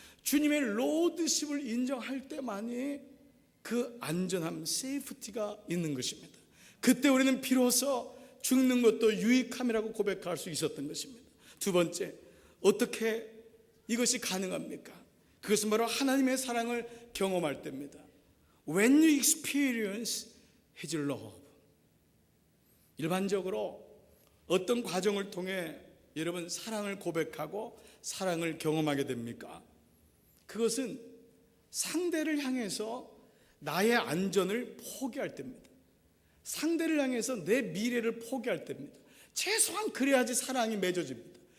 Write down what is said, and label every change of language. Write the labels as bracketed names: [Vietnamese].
[Korean] 주님의 로드십을 인정할 때만이 그 안전함, 세이프티가 있는 것입니다. 그때 우리는 비로소 죽는 것도 유익함이라고 고백할 수 있었던 것입니다. 두 번째, 어떻게 이것이 가능합니까? 그것은 바로 하나님의 사랑을 경험할 때입니다. [English] When you experience His love. [Korean] 일반적으로 어떤 과정을 통해 여러분 사랑을 고백하고 사랑을 경험하게 됩니까? 그것은 상대를 향해서 나의 안전을 포기할 때입니다. 상대를 향해서 내 미래를 포기할 때입니다. 최소한 그래야지 사랑이 맺어집니다.